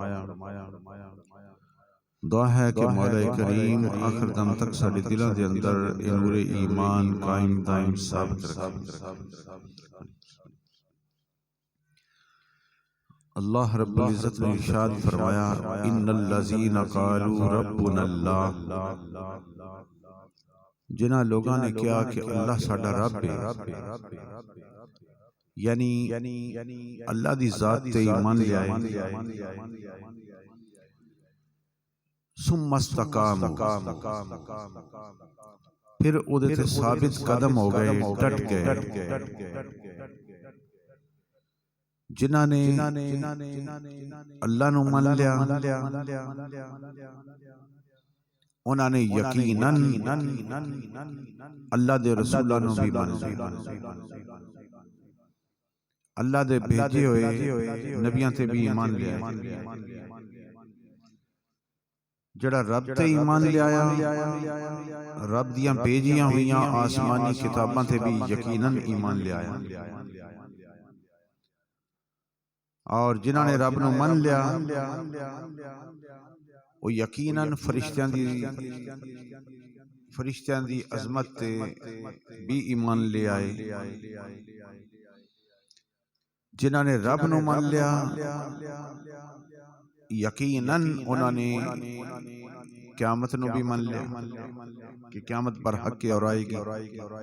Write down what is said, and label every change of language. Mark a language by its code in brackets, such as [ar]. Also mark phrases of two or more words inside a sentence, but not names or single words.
[pa] دعا ہے کہ مولا کریم آخر دم تک ساڑے دلوں دے اندر نور ایمان قائم دائم ثابت رکھے۔ اللہ رب العزت نے ارشاد فرمایا [ar] ان الذین قالوا ربنا اللہ، [pa] جنہاں لوگاں نے کہا کہ اللہ ساڈا رب ہے، یعنی اللہ دی ذات تے ایمان لے آئے، [ar] ثم استقاموا، [pa] پھر اودے تے ثابت قدم ہو گئے، ڈٹ گئے، جنہاں نے اللہ نو من لیا، انہاں نے یقیناً اللہ دے رسولہ نو بھی من لیا، اللہ دے بھیجے ہوئے نبیاں تے بھی ایمان لیا، جڑا رب تے ایمان لے آیا، رب دیاں بھیجیاں ہوئیاں آسمانی کتاباں تے بھی یقیناً ایمان لے آیا، اور جنہاں نے رب نو من لیا وہ یقیناً فرشتیاں دی عظمت تے بھی ایمان لے آئے، جنہاں نے رب نو من لیا یقیناً انہوں نے قیامت نو بھی من لیا کہ قیامت برحق اور آئے گی،